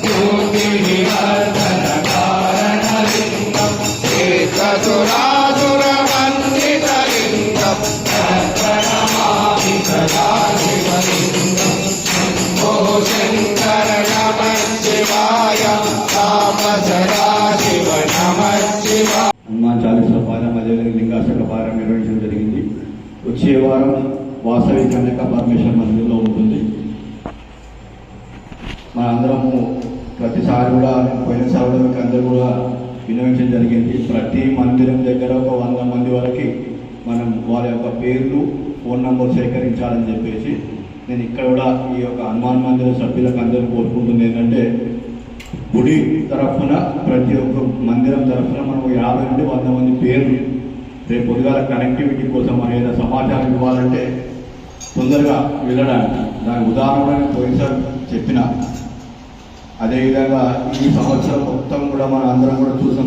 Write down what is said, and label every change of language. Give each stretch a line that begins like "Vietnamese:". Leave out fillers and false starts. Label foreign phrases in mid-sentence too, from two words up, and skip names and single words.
Sanskrit: ज्योतिर्विवर्धनकारणलिङ्गं एकसुरासुरवन्दितलिङ्गं सर्वनमामि सदाशिवलिङ्गं शम्भो शङ्कर नमः शिवाय राम सदाशिव नमः शिवाय।
Telugu: హనుమాన్ చాలీసా పారాయణం అదేవిధంగా లింగాష్టక పారాయణం నిర్వహించడం జరిగింది. వచ్చే వారం వాసవి కన్యక పరమేశ్వర మందిరంలో ఉంటుంది. మన అందరము ప్రతిసారి కూడా పోయినసారి కూడా మీకు అందరూ కూడా వినియోగించడం జరిగింది. ప్రతి మందిరం దగ్గర ఒక 100 మంది వరకు మనం వారి యొక్క పేర్లు ఫోన్ నంబర్ సేకరించాలని చెప్పేసి నేను ఇక్కడ కూడా ఈ యొక్క హనుమాన్ మందిర సభ్యులకు అందరూ కోరుకుంటుంది ఏంటంటే గుడి తరఫున ప్రతి ఒక్క మందిరం తరఫున మనం 50 నుండి 100 మంది పేర్లు రేపు పొద్దుగాల కనెక్టివిటీ కోసం మనం ఏదైనా సమాచారం ఇవ్వాలంటే తొందరగా వెళ్ళడానికి దాని ఉదాహరణ పోయినసారి చెప్పిన అదేవిధంగా ఈ సంవత్సరం మొత్తం కూడా మనం అందరం కూడా చూసాం.